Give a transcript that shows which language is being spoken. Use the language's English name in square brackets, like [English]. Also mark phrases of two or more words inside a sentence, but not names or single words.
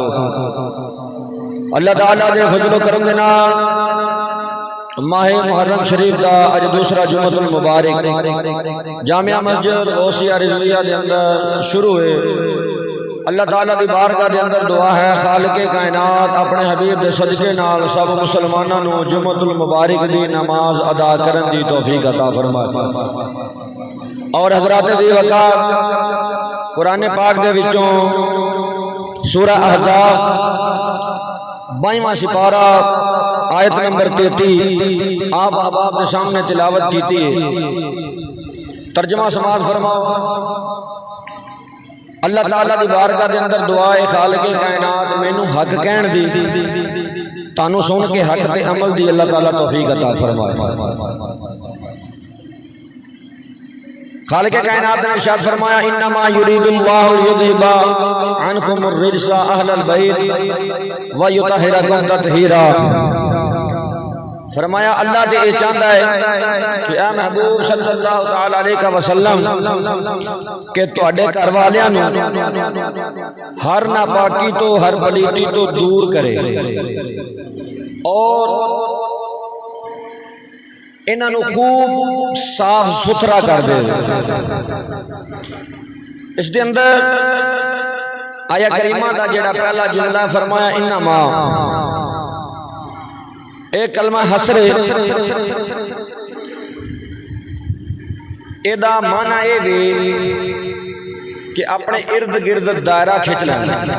[Punjabi] اللہ تعالیٰ دے فضل و کرم دے نال ماہ محرم شریف دا اج دوسرا جمعۃ المبارک جامعہ مسجد غوثیہ رضویہ دے اندر شروع ہے۔ اللہ تعالیٰ دی بارگاہ دے اندر دعا ہے خالق کائنات اپنے حبیب دے صدقے نال سب مسلماناں نوں جمعۃ المبارک دی نماز ادا کرن دی توفیق عطا فرمائے۔ اور حضرات دی وقار قرآن پاک دے وچوں سورہ احزاب 22واں سپارہ آیت نمبر 33 [Urdu] آپ احباب کے سامنے [Punjabi] تلاوت کیتی ہے، ترجمہ سماعت فرماؤ۔ اللہ تعالیٰ دی بارگاہ دے اندر دعا ہے خالق کائنات مینوں حق کہن دی تانوں سن کے حق تے عمل دی اللہ تعالیٰ توفیق عطا فرمائے۔ خالق کائنات نے ارشاد فرمایا [Arabic] انما یرید اللہ لیذھب عنکم الرجس اہل البیت ویطہرکم تطہیرا۔ [Punjabi] فرمایا [Urdu] اللہ تے یہ چاہتا ہے کہ [Punjabi] اے محبوب صلی اللہ تعالی علیہ وسلم کہ تواڈے گھر والیاں نوں ہر ناپاکی تو ہر پلیتی تو دور کرے اور انہاں نوں خوب صاف ستھرا کر دے۔ اس دے اندر آیا کریمہ دا جڑا پہلا جملہ فرمایا انما، ایک کلمہ حسر ایدہ معنی اے وی کہ اپنے ارد گرد دائرہ کھچ لینا۔